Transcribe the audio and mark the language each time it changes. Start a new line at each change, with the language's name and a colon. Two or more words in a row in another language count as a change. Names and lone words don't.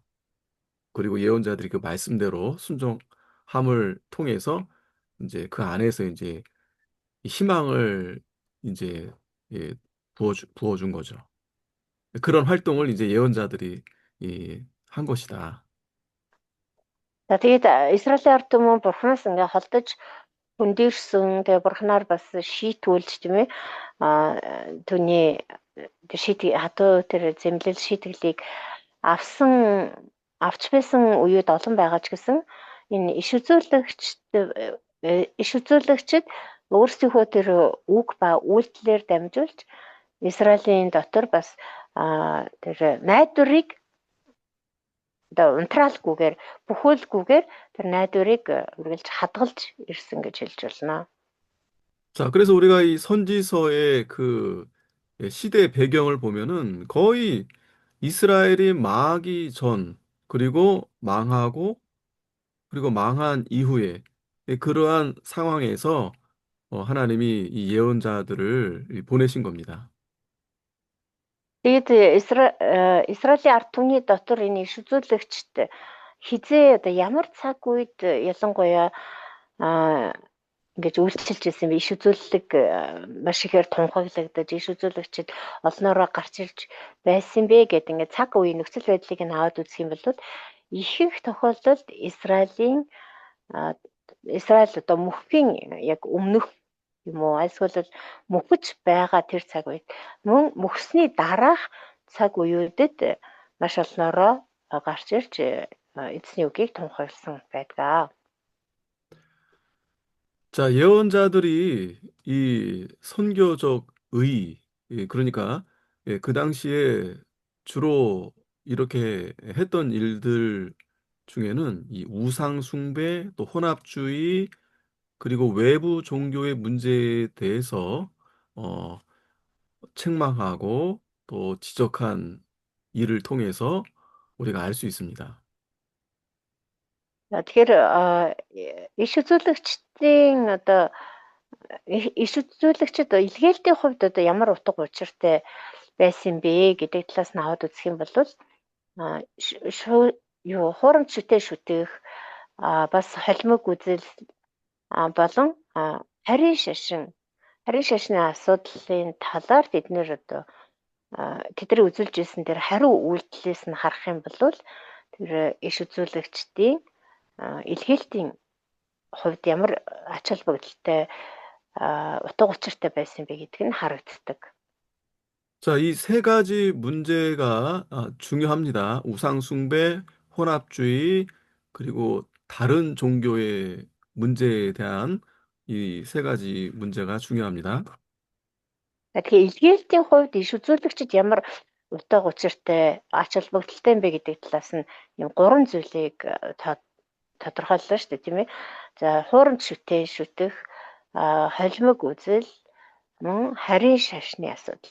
Korean: 그리고 예언자들이 그 말씀대로 순종함을 통해서 이제 그 안에서 이제 희망을 이제 부어준 거죠. 그런 활동을 이제 예언자들이 한 것이다.
Mongolian: За тэгээд Израилийн ард түмэн Бурханаас ингээ холдож хүндэрсэн тэгээ Бурханаар бас шийтгүүлж тийм ээ түүний хатуу тэр зэмлэл шийтгэлийг авч байсан үеуд олон байгаа ч гэсэн энэ иш үзүүлэгчид өөрсдийнхөө тэр үг ба үйлдэлээр дамжуулж Израилийн дотор бас тэр найдварыг одоо унтраалгүйгээр бүхүүлгүйгээр тэр найдварыг үргэлж хадгалж ирсэн гэж хэлж болно.
Korean: 자, 그래서 우리가 이 선지서의 그 시대 배경을 보면은 거의 이스라엘이 망하기 전, 그리고 망하고, 그리고 망한 이후에 그러한 상황에서 하나님이 이 예언자들을 보내신 겁니다.
Mongolian: Тэгээд Израилийн ард түмний дотор энэ иш үзүүлэгчд хизээ одоо ямар цаг үед ялангуяа ингэж үйлчилж ирсэн би иш үзүүлэг маш ихээр тунхаглагдаж иш үзүүлэгчд олноороо гарч ирж байсан бэ гэдэг ингээд цаг үеийн нөхцөл байдлыг нь аваад үзэх юм бол ихэнх тохиолдолд Израиль одоо мөххийн яг өмнөх юм уу эсвэл мөхөж байгаа тэр цаг үед мөн мөхсний дараах цаг үеүүдэд маш олноороо гарч ирж эзний үгийг тунхагласан байдаг.
Korean: 자, 예언자들이 이 선교적 그러니까 그 당시에 주로 이렇게 했던 일들 중에는 이 우상 숭배, 또 혼합주의, 그리고 외부 종교의 문제에 대해서 어, 책망하고 또 지적한 일을 통해서 우리가 알 수 있습니다.
Mongolian: Тэгэхээр иш үзүүлэгчдийн одоо иш үзүүлэгчд илгээлтийн хувьд одоо ямар утга учиртай байсан бэ гэдэг талаас нь аваад үзэх юм бол хуурамч шүтээ шүтэх бас холимог үзэл болон харийн шашны асуудлын талаар тэднэр одоо тэдний үзүүлж ирсэн тэр хариу үйлдэлээс нь харах юм бол тэр иш үзүүлэгчдийн илгээлтийн хувьд ямар ач холбогдолтой утга учиртай байсан бэ гэдг нь харагддаг.
Korean: 자, 이 세 가지 문제가 중요합니다. 우상 숭배, 혼합주의, 그리고 다른 종교의 문제에 대한 이 세 가지 문제가 중요합니다.
Mongolian: Тэгэхээр илгээлтийн хувьд иш үзүүлэгчид ямар утга учиртай ач холбогдолтой юм бэ гэдэг талаас нь юм 3 зүйлийг тодорхойллоо шүү дээ тийм ээ. За хуурамч шүтээ шүтэх, холимог үзэл, мөн харийн шашны асуудал.